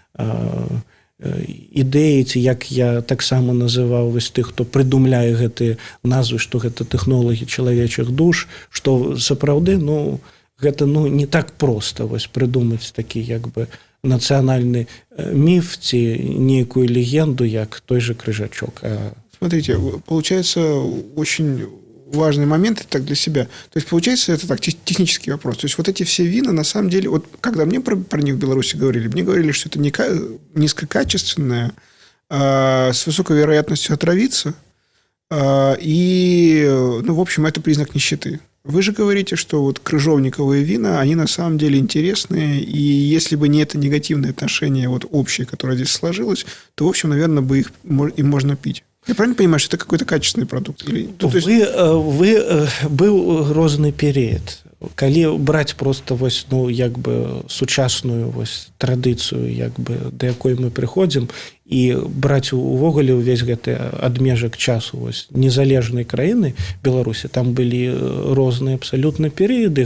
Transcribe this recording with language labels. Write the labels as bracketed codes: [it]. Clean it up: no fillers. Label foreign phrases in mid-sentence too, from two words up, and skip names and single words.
[be] ідэі, ці як я таксама называў вось тых, хто прыдумляе гэтыя назвы, што гэта тэхнолагі чалавечых душ, што сапраўды, гэта не так проста вось прыдумаць такі як бы нацыянальны міф ці нейкую легенду, як той же Крыжачок. [ru] Смотрите, получается очень важный момент так для себя. То есть, получается, это так, технический вопрос. То есть, вот эти все вина, на самом деле, вот когда мне про них в Беларуси говорили, мне говорили, что это низкокачественное, с высокой вероятностью отравиться, и, в общем, это признак нищеты. Вы же говорите, что вот крыжовниковые вина, они на самом деле интересные, и если бы не это негативное отношение вот общее, которое здесь сложилось, то, в общем, наверное, бы им можно пить. Я правильно понимаю, что это какой-то качественный продукт? [be] Быў розны перыяд. Калі браць просто вось, як бы сучасную вось традыцыю, як бы да якой мы прыходзім, і браць увогуле ўвесь гэты адмежак часу вось незалежнай краіны Беларусі, там былі розныя абсалютна перыяды.